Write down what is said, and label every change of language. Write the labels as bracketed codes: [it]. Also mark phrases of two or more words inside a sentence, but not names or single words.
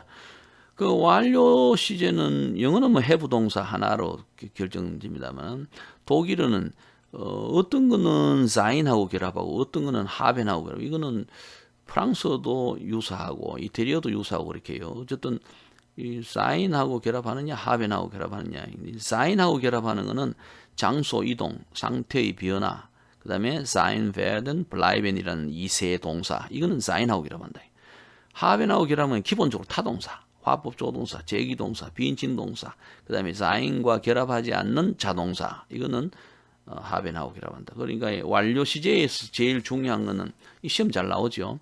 [ko] 그 완료 시제는 영어는 뭐 have 동사 하나로 결정됩니다만 독일어는 어떤 거는 sein하고 결합하고 어떤 거는 haben하고 결합하고 이거는 프랑스어도 유사하고 이태리어도 유사하고 그렇게 해요. 어쨌든 이 사인하고 결합하느냐 하벤하고 결합하느냐. 사인하고 결합하는 거는 장소 이동, 상태의 변화, 그 다음에 [de] sein werden, [ko] bleiben이라는 이 세 동사. 이거는 사인하고 결합한다. 하벤하고 결합하면 기본적으로 타동사, 화법 조동사, 제기동사, 비인칭동사, 그 다음에 사인과 결합하지 않는 자동사. 이거는 하벤하고 결합한다. 그러니까 완료 시제에서 제일 중요한 거는 이 시험 잘 나오죠.